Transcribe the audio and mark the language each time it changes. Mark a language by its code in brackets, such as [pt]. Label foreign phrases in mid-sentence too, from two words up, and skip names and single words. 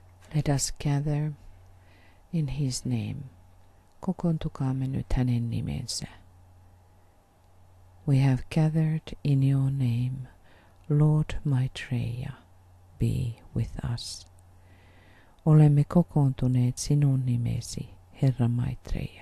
[en] Let us gather in his name. [fi] Kokoontukaamme nyt hänen nimensä. [en] We have gathered in your name, Lord Maitreya, be with us. [fi] Olemme kokoontuneet sinun nimesi, Herra Maitreya.